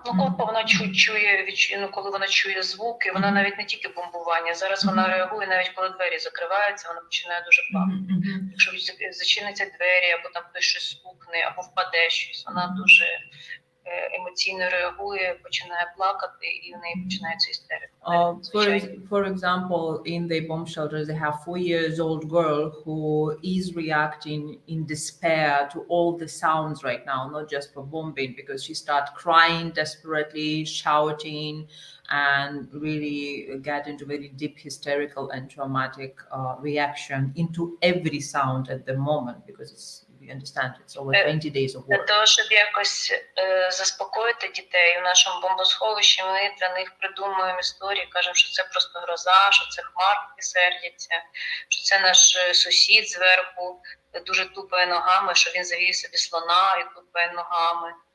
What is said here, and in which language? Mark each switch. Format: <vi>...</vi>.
<uk>Коли вона коли вона чує звуки, вона навіть не тільки бомбування. Зараз вона реагує, навіть коли двері закриваються, вона починає дуже плакати. Якщо зачиняться двері, або там хтось щось стукне, або впаде щось, вона дуже емоційно реагує, починає плакати, і в неї починається істерика.</uk> <en>For example, in the bomb shelters, they have 4-year-old girl who is reacting in despair to all the sounds right now, not just for bombing, because she starts crying desperately, shouting, and really get into very deep hysterical and traumatic reaction into every sound at the moment, because you understand it's over 20 days of war.</en> <uk>Для того, щоб якось заспокоїти дітей у нашому бомбосховищі, ми для них придумуємо історії, кажемо, що це просто гроза, що це хмарки сердяться, що це наш сусід зверху дуже тупає ногами, що він завів собі слона і тупає ногами.</uk>